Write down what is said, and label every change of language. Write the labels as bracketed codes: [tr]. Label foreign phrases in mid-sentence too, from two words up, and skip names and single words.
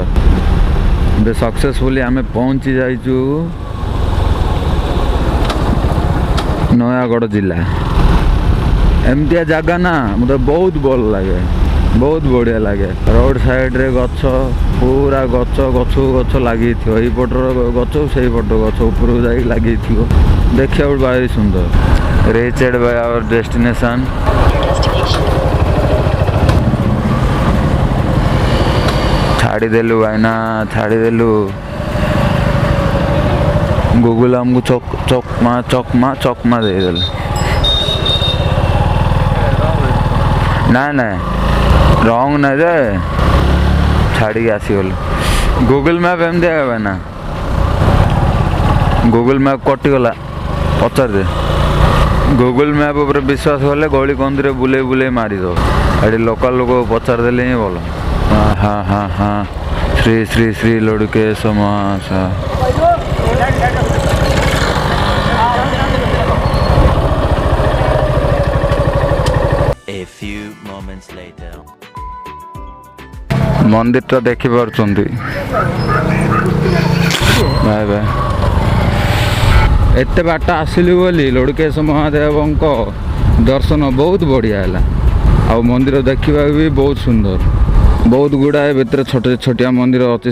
[or] ଏବେ ସକ୍ସେସଫୁଲି ଆମେ ପହଞ୍ଚି ଯାଇଛୁ ନୟାଗଡ଼ ଜିଲ୍ଲା। ଏମିତିଆ ଜାଗା ନା ମୋତେ ବହୁତ ଭଲ ଲାଗେ, ବହୁତ ବଢ଼ିଆ ଲାଗେ। [en] road sideରେ [or] ଗଛ, ପୁରା ଗଛକୁ ଗଛ ଲାଗିଥିବ। ଏଇପଟର ଗଛ ସେଇପଟର ଗଛ ଉପରକୁ ଯାଇକି ଲାଗିଥିବ, ଦେଖିବାକୁ ଭାରି ସୁନ୍ଦର। [en] Reached by our destination. [or] ଛାଡ଼ିଦେଲୁ ଭାଇନା, ଛାଡ଼ିଦେଲୁ। ଗୁଗୁଲ ଆମକୁ ଚକମା ଦେଇଦେଲୁ। ନାଇଁ ରଙ୍ଗ ନାଇଁ ଯେ, ଛାଡ଼ିକି ଆସିଗଲୁ। ଗୁଗୁଲ ମ୍ୟାପ୍ ଏମିତି ଆଗ ନା, ଗୁଗୁଲ ମ୍ୟାପ୍ କଟିଗଲା। ପଚାରିଦେ, ଗୁଗୁଲ ମ୍ୟାପ୍ ଉପରେ ବିଶ୍ୱାସ କଲେ ଗଳି କନ୍ଦିରେ ବୁଲେଇ ମାରିଦେବ। ଏଠି ଲୋକାଲ୍ ଲୋକକୁ ପଚାରିଦେଲେ ହିଁ ଭଲ। ହଁ ଶ୍ରୀ ଲଡ଼ୁକେଶ୍ୱର ମହାଶୟ। [en] A few moments later. [or] ମନ୍ଦିରଟା ଦେଖିପାରୁଛନ୍ତି ଭାଇ। ଏତେ ବାଟ ଆସିଲୁ ବୋଲି ଲଡ଼ୁକେଶ୍ୱର ମହାଦେବଙ୍କ ଦର୍ଶନ ବହୁତ ବଢ଼ିଆ ହେଲା। ଆଉ ମନ୍ଦିର ଦେଖିବାକୁ ବି ବହୁତ ସୁନ୍ଦର। ବହୁତ ଗୁଡ଼ାଏ ଭିତରେ ଛୋଟିଆ ମନ୍ଦିର ଅଛି।